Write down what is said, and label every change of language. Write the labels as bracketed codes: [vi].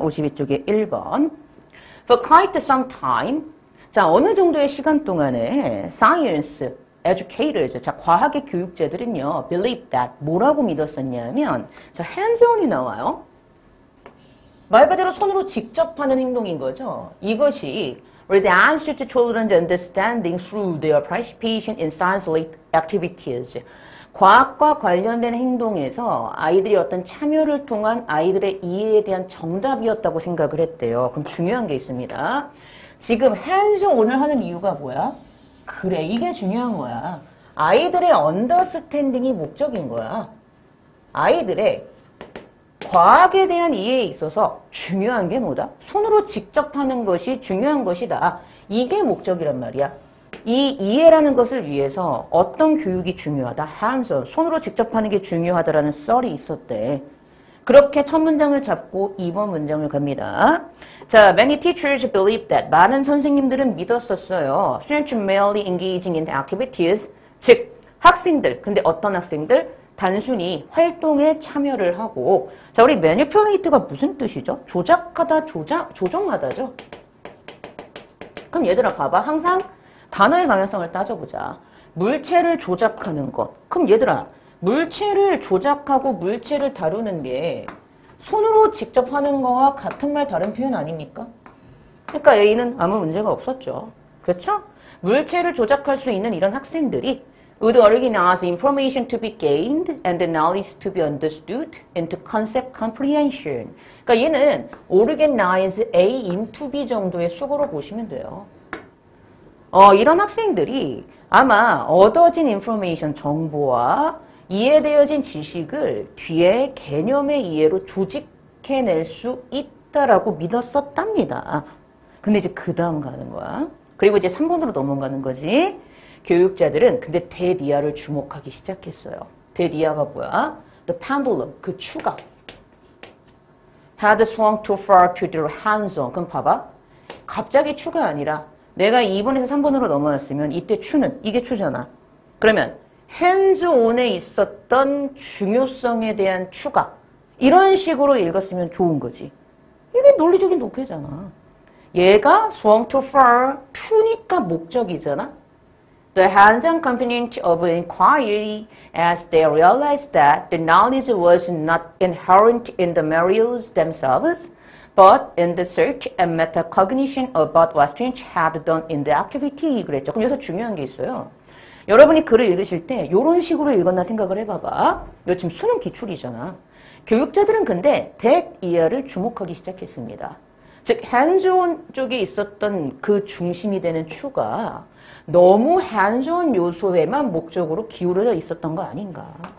[ko] 52쪽에 1번 [en] For quite some time [ko] 자 어느 정도의 시간 동안에 [en] science educators, [ko] 자, 과학의 교육자들은요, [en] believe that, [ko] 뭐라고 믿었었냐면, 자, hands-on이 나와요. 말 그대로 손으로 직접 하는 행동인 거죠. [en] 이것이 the answer to children's understanding through their participation in science-related activities. [ko] 과학과 관련된 행동에서 아이들이 어떤 참여를 통한 아이들의 이해에 대한 정답이었다고 생각을 했대요. 그럼 중요한 게 있습니다. 지금 hands-on을 하는 이유가 뭐야? 그래, 이게 중요한 거야. 아이들의 언더스탠딩이 목적인 거야. 아이들의 과학에 대한 이해에 있어서 중요한 게 뭐다? 손으로 직접 하는 것이 중요한 것이다. 이게 목적이란 말이야. 이 이해라는 것을 위해서 어떤 교육이 중요하다? hands-on, 손으로 직접 하는 게 중요하다라는 썰이 있었대. 그렇게 첫 문장을 잡고 2번 문장을 갑니다. [en] 자, many teachers believe that. [ko] 많은 선생님들은 믿었었어요. [en] Students merely engaging in activities. [ko] 즉, 학생들. 근데 어떤 학생들? 단순히 활동에 참여를 하고. 자, 우리 manipulate가 무슨 뜻이죠? 조작하다, 조종하다죠. 그럼 얘들아 봐봐. 항상 단어의 방향성을 따져보자. 물체를 조작하는 것. 그럼 얘들아, 물체를 조작하고 물체를 다루는 게 손으로 직접 하는 거와 같은 말 다른 표현 아닙니까? 그러니까 A는 아무 문제가 없었죠. 그렇죠? 물체를 조작할 수 있는 이런 학생들이 [en] would organize information to be gained and the knowledge to be understood into concept comprehension. [ko] 그러니까 얘는 [en] organize A into B [ko] 정도의 수고로 보시면 돼요. 이런 학생들이 아마 얻어진 information 정보와 이해되어진 지식을 뒤에 개념의 이해로 조직해낼 수 있다라고 믿었었답니다. 근데 이제 그 다음 가는 거야. 그리고 이제 3번으로 넘어가는 거지. 교육자들은 근데 대디아를 주목하기 시작했어요. 대디아가 뭐야? [en] The pendulum, [ko] 그 추가. [en] had swung too far to the hands-on. [ko] 그럼 봐봐. 갑자기 추가 아니라 내가 2번에서 3번으로 넘어왔으면 이때 추는 이게 추잖아. 그러면 hands-on에 있었던 중요성에 대한 추가. 이런 식으로 읽었으면 좋은 거지. 이게 논리적인 독해잖아. 얘가 [en] swung too far, [ko] to니까 목적이잖아. [en] The hands-on component of inquiry as they realized that the knowledge was not inherent in the materials themselves, but in the search and metacognition about what students had done in the activity. [ko] 그랬죠. 그럼 여기서 중요한 게 있어요. 여러분이 글을 읽으실 때 이런 식으로 읽었나 생각을 해봐봐. 이거 지금 수능 기출이잖아. 교육자들은 근데 대이하를 주목하기 시작했습니다. 즉 hands-on 쪽에 있었던 그 중심이 되는 추가 너무 hands-on 요소에만 목적으로 기울어져 있었던 거 아닌가.